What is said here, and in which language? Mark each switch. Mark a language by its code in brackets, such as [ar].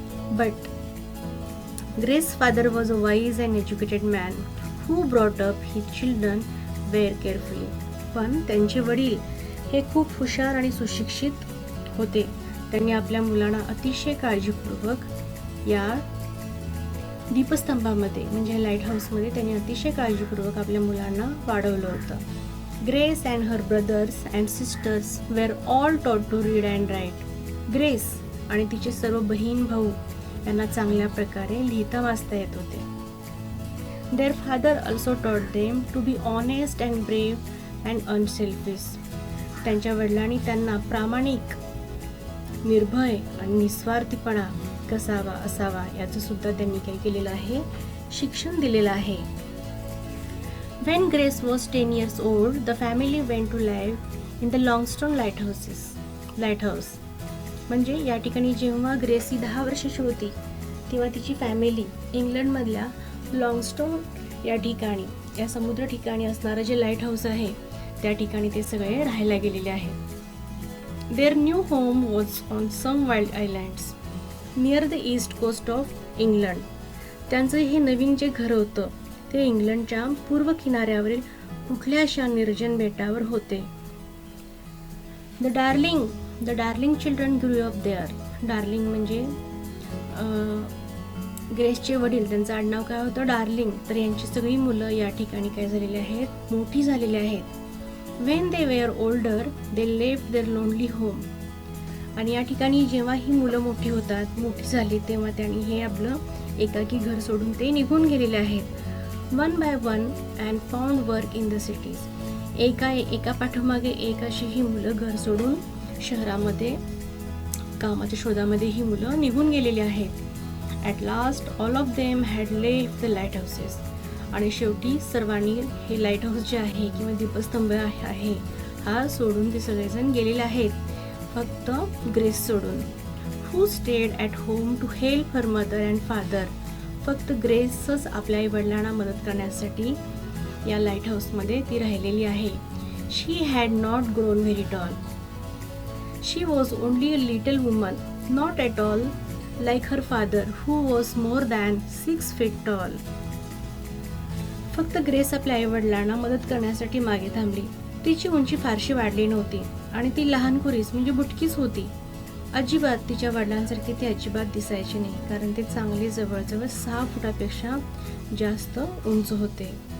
[en] But Grace father was a wise and educated man who brought up his children very carefully. [mr] पण त्यांचे वडील हे खूप हुशार आणि सुशिक्षित होते. त्यांनी आपल्या मुलांना अतिशय काळजीपूर्वक या दीपस्तंभामध्ये म्हणजे लाईट हाऊसमध्ये त्यांनी अतिशय काळजीपूर्वक आपल्या मुलांना वाढवलं होतं. [en] Grace and her brothers and sisters were all taught to read and write. [mr] Grace आणि तिचे सर्व बहीण भाऊ यांना चांगल्या प्रकारे लिहिता वाचता येत होते. [en] Their father also taught them to be honest and brave and unselfish. [mr] त्यांच्या वडिलांनी त्यांना प्रामाणिक, निर्भय आणि निस्वार्थीपणा कसा असावा याचं सुद्धा त्यांनी काय केलेलं आहे, शिक्षण दिलेलं आहे. [en] When Grace was 10 years old, the family went to live in the Longstone lighthouse. [mr] म्हणजे या ठिकाणी जेव्हा ग्रेस ही 10 वर्षाची होती तेव्हा तिची फॅमिली इंग्लंडमधल्या लॉंगस्टोन या ठिकाणी, या समुद्र ठिकाणी असणारं जे लाईट हाऊस आहे त्या ठिकाणी ते सगळे राहायला गेलेले आहेत. [en] Their new home was on some wild islands near the east coast of England. [mr] त्यांचं हे नवीन जे घर होतं ते इंग्लंडच्या पूर्व किनाऱ्यावरील कुठल्याशा निर्जन बेटावर होते. [en] The darling children grew up there. [mr] Darling म्हणजे ग्रेसचे वडील, त्यांचं आडनाव काय होतं, डार्लिंग. तर यांची सगळी मुलं या ठिकाणी काय झालेली आहेत, मोठी झालेली आहेत. [en] When they were older, they left their lonely home. [mr] आणि या ठिकाणी जेव्हा ही मुलं मोठी झाली तेव्हा त्यांनी हे आपलं एकाकी घर सोडून ते निघून गेलेले आहेत. [en] One by one and found work in the cities. [mr] एका पाठोमागे एक अशी ही मुलं घर सोडून शहरामध्ये कामाच्या शोधामध्ये ही मुलं निघून गेलेली आहेत. [en] At last all of them had left the lighthouses. [mr] आणि शेवटी सर्वांनी हे लाईट हाऊस जे आहे किंवा दीपस्तंभ आहे हा सोडून ते सगळेजण गेलेले आहेत, फक्त ग्रेस सोडून. [en] Who stayed at home to help her mother and father. [mr] फक्त ग्रेसच आपल्या आई वडिलांना मदत करण्यासाठी या लाईट हाऊसमध्ये ती राहिलेली आहे. [en] She had not grown very tall. She was only a little woman, not at all like her father, who was more than 6 feet tall. [mr] फक्त ग्रेस आपल्या आई वडिलांना मदत करण्यासाठी मागे थांबली. तिची उंची फारशी वाढली नव्हती आणि ती लहान कुरीस म्हणजे बुटकीच होती. अजिबात तिच्या वडिलांसारखे ते अजिबात दिसायचे नाही, कारण ते चांगले जवळजवळ 6 फुटापेक्षा जास्त उंच होते.